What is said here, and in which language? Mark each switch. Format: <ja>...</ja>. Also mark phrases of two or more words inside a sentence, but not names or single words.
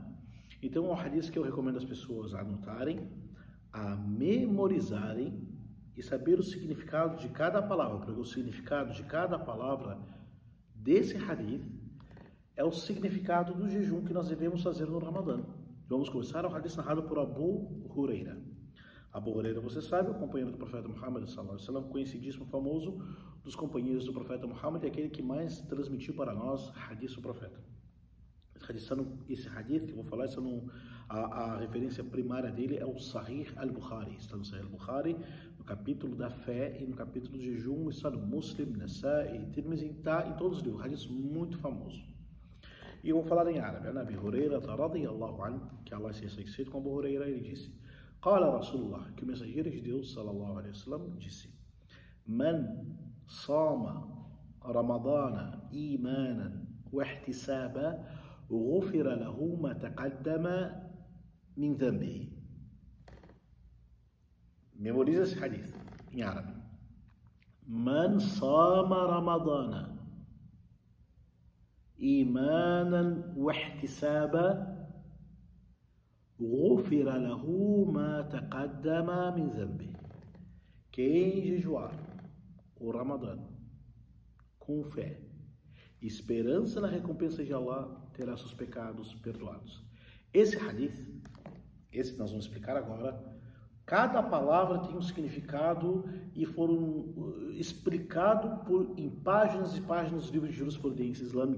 <pt>Então é um hadith que eu recomendo as pessoas a anotarem, a memorizarem e saber o significado de cada palavra, porque o significado de cada palavra desse hadith é o significado do jejum que nós devemos fazer no Ramadã. Vamos começar o hadith narrado por Abu Huraira. Abu Huraira, você sabe, o companheiro do profeta Muhammad</pt> <ar>صلى الله عليه وسلم,</ar> <pt>conhecidíssimo, famoso dos companheiros do profeta Muhammad, é aquele que mais transmitiu para nós hadith do profeta. Esse hadith que eu vou falar, a referência primária dele é o Sahih al-Bukhari. Está no Sahih al-Bukhari, no capítulo da fé e no capítulo do jejum, está no Muslim, Nasa'i, Tirmizi, está em todos os livros, hadith muito famoso. E eu vou falar em árabe. Abu Huraira</pt> <ar>رضي الله عنه,</ar> <pt>que Allah seja satisfeito com Abu Huraira, ele disse:</pt> <ar>قال رسول الله,</ar> <pt>que o mensageiro de Deus</pt> <ar>صلى الله عليه وسلم</ar> <pt>disse:</pt> <ar>من صام رمضان إيمانا واحتسابا غفر له ما تقدم من ذنبه.</ar> <pt>Memoriza esse hadith em árabe.</pt> <ar>من صام رمضان إيمانا واحتسابا غُفِرَ لَهُ مَا تَقَدَّمَ مِنْ ذَنْبِهِ.</ar> <pt>Quem jejuar o Ramadã com fé, esperança na recompensa de Allah, terá seus pecados perdoados. Esse hadith, esse que nós vamos explicar agora, cada palavra tem um significado e foram explicados em páginas e páginas dos livros de jurisprudência islâmica.</pt>